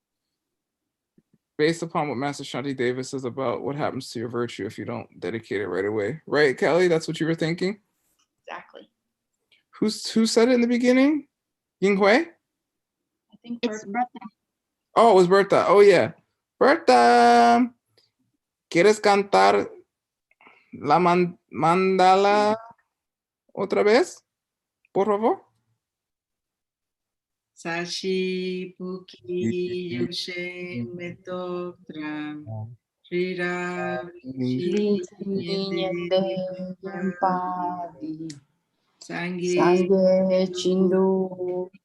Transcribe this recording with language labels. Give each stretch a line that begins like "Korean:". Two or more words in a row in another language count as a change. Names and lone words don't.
English: Based upon what Master Shanti Davis says about what happens to your virtue if you don't dedicate it right away. Right, Kelly? That's what you were thinking? Exactly. Who said it in the beginning? Ying Hui? I think It's Bertha. Oh, it was Bertha. Oh, yeah. Bertha,
Spanish: ¿quieres cantar la mandala otra vez? Por favor. Sashi Puki Yoshe Metotram Rira Sangue Chindu